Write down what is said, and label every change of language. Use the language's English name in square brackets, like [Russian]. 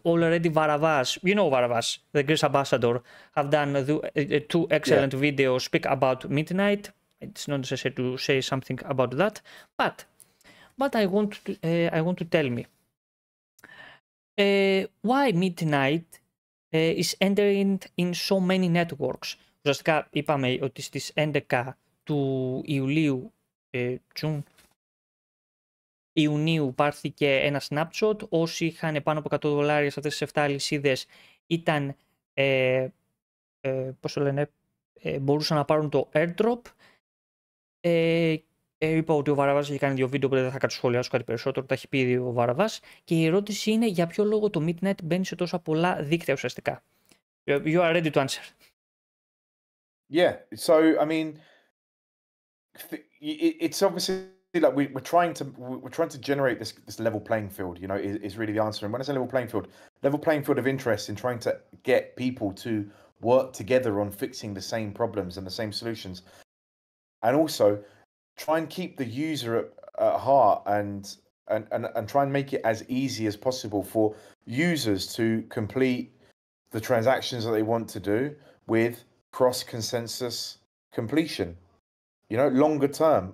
[English] Already Varavas, Varavas, the Greece ambassador, have done 2 excellent videos speak about Midnight. It's not necessary to say something about that. But I want to tell me why Midnight is entering in so many networks. [Greek] Ουσιαστικά είπαμε ότι στις 11 του Ιουλίου, Ιουνίου πάρθηκε ένα snapshot. Όσοι είχαν πάνω από $100 σε αυτές τις 7 αλυσίδες ήταν, πώς το λένε, μπορούσαν να πάρουν το airdrop. Είπα ότι ο Βαραβάς έχει κάνει 2 βίντεο που δεν θα κατσχολιάσω κάτι περισσότερο, τα έχει πει ήδη ο Βαραβάς. Και η ερώτηση είναι για ποιο λόγο το Midnight μπαίνει σε τόσα πολλά δίκτυα ουσιαστικά. [English] You are ready to answer. Yeah, so I mean, it's obviously like we're trying to generate this level playing field. Is really the answer. And when I say level playing field of interest in trying to get people to work together on fixing the same problems and the same solutions, and also try and keep the user at heart and try and make it as easy as possible for users to complete the transactions that they want to do with cross-consensus completion, longer term.